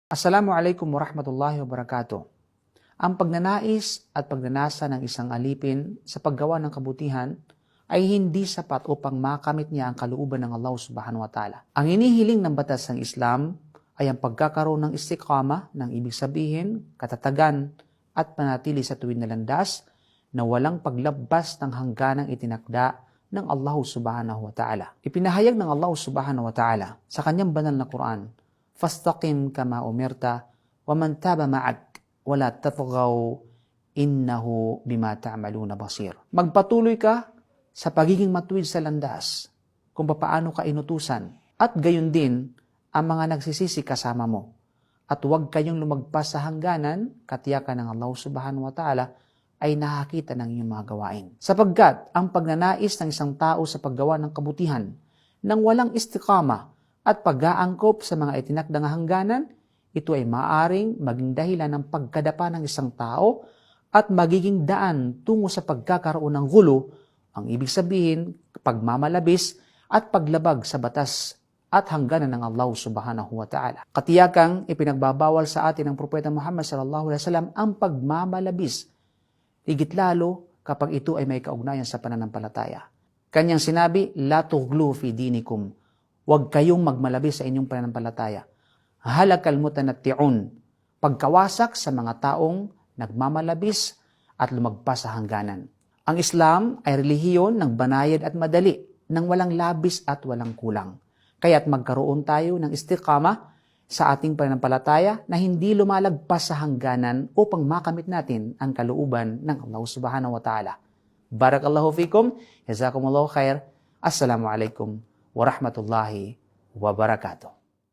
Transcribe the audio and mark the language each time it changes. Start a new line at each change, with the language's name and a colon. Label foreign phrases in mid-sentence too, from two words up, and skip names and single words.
Arabic: السلام عليكم ورحمة الله وبركاته.
Filipino: Ang pagnanais at pagnanasa ng isang alipin sa paggawa ng kabutihan ay hindi sapat upang makamit niya ang kalooban ng Allah
Arabic: سبحانه وتعالى.
Filipino: Ang inihiling ng batas ng Islam ay ang pagkakaroon ng istiqama, ng ibig sabihin, katatagan at panatili sa tuwid na landas na walang paglabas ng hangganang itinakda ng Allah
Arabic: سبحانه وتعالى.
Filipino: Ipinahayag ng Allah
Arabic: سبحانه وتعالى
Filipino: sa kanyang banal na Quran,
Arabic: "فاستقم كما أمرت ومن تاب معك ولا تطغوا إنه بما تعملون بصير."
Filipino: Magpatuloy ka sa pagiging matuwid sa landas kung paano ka inutusan at gayon din ang mga nagsisisi kasama mo. At huwag kayong lumagpas sa hangganan, katiyakan ng Allah
Arabic: سبحانه وتعالى
Filipino: ay nakakita ng iyong mga gawain. Sapagkat ang pagnanais ng isang tao sa paggawa ng kabutihan nang walang istiqama at pag-aangkop sa mga itinakdang hangganan, ito ay maaaring maging dahilan ng pagkadapa ng isang tao at magiging daan tungo sa pagkakaroon ng gulo, ang ibig sabihin, pagmamalabis at paglabag sa batas at hangganan ng Allah
Arabic: سبحانه وتعالى.
Filipino: Katiyakang ipinagbabawal sa atin ng Propeta Muhammad
Arabic: صلى الله عليه وسلم
Filipino: ang pagmamalabis, higit lalo kapag ito ay may kaugnayan sa pananampalataya. Kanyang sinabi,
Arabic: "لا تغلوا في دينكم."
Filipino: Huwag kayong magmalabis sa inyong pananampalataya.
Arabic: هلك المتنطعون,
Filipino: pagkawasak sa mga taong nagmamalabis at lumagpas sa hangganan. Ang Islam ay relihiyon ng banayad at madali, ng walang labis at walang kulang. Kaya't magkaroon tayo ng istiqama sa ating pananampalataya na hindi lumalagpas sa hangganan upang makamit natin ang kalooban ng Allah
Arabic: سبحانه وتعالى. بارك الله فيكم جزاكم الله خير. السلام عليكم ورحمة الله وبركاته.